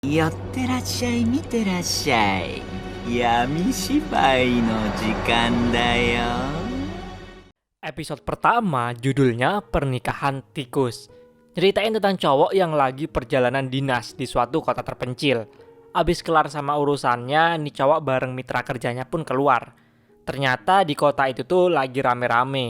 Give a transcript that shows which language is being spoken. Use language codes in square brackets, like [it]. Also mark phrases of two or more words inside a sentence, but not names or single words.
[ja] 寄ってらっしゃい、見てらっしゃい。闇芝居の時間だよ。 [id] Episode pertama judulnya Pernikahan Tikus. Ceritain tentang cowok yang lagi perjalanan dinas di suatu kota terpencil. Abis kelar sama urusannya, nih cowok bareng mitra kerjanya pun keluar. Ternyata di kota itu tuh lagi rame-rame.